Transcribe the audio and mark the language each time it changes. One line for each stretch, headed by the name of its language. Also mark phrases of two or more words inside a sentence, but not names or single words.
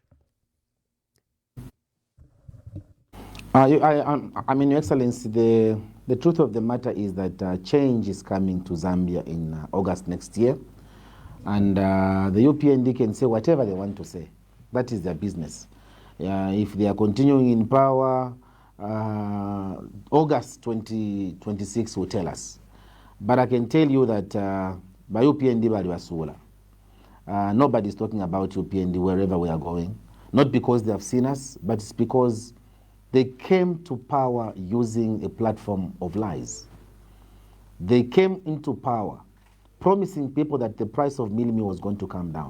English: I mean, Your Excellency, the truth of the matter is that change is coming to Zambia in August next year. And the UPND can say whatever they want to say. That is their business. If they are continuing in power, August 2026 will tell us. But I can tell you that by UPND
Bemba: bali wasula.
English: Nobody is talking about UPND wherever we are going. Not because they have seen us, but it's because they came to power using a platform of lies. They came into power promising people that the price of meal was going to come down.